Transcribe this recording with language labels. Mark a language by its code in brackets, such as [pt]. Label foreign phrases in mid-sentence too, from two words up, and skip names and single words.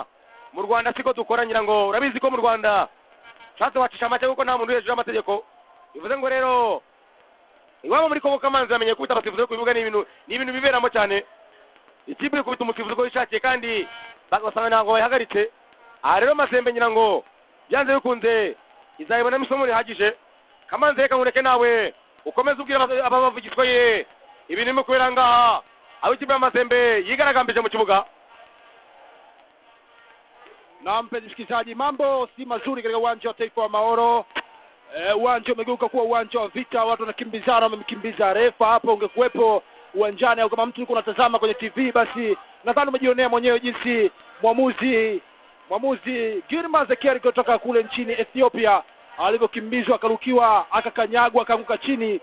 [rw] mu Rwanda siko dukora ngira ngo urabizi ko mu Rwanda cyatse wacisha amategeko kuko nta muntu hejuru y'amategeko bivuze ngo rero iwabo muri Kongo Kamanzi amenye kubita abasifuzi ku bibuga ni ibintu biberamo cyane ikipe kubita umusifuzi ko ishakiye kandi bagasanga ntabwo bayihagaritse aha rero Mazembe ngira ngo byanze bikunze izayibona isomo rihagije Kamanzi reka nkureke nawe ukomeze ubwira abavugishwa ye ibintu mu kubera ngaha aho ikipe ya Mazembe yigaragambije mu kibuga. [sw] Na mpenzi msikilizaji, mambo si mazuri katika uwanja wa Taifa wa Mahoro. Uwanja umegeuka kuwa uwanja wa vita, watu wanakimbizana, wamemkimbiza refa hapo. Ungekuwepo uwanjani au kama mtu yuko unatazama kwenye TV, basi nadhani umejionea mwenyewe jinsi mwamuzi Girma Zekeri kutoka kule nchini Ethiopia alivyokimbizwa, akarukiwa, akakanyagwa, akaanguka chini.